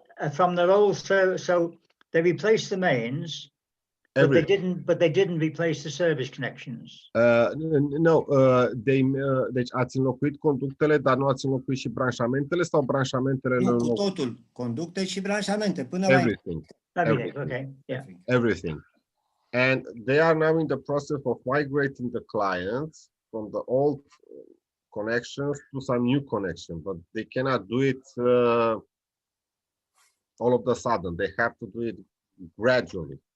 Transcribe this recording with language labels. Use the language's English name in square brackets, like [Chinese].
[English] From the old, so they replaced the mains, but they didn't replace the service connections. [Romanian] No, deci ați înlocuit conductele, dar nu ați înlocuit și branșamentele sau branșamentele? Nu, cu totul, conducte și branșamente, până la... [English] Everything. Okay, yeah. Everything. And they are now in the process of migrating the clients from the old connections to some new connection, but they cannot do it all of a sudden. They have to do it gradually.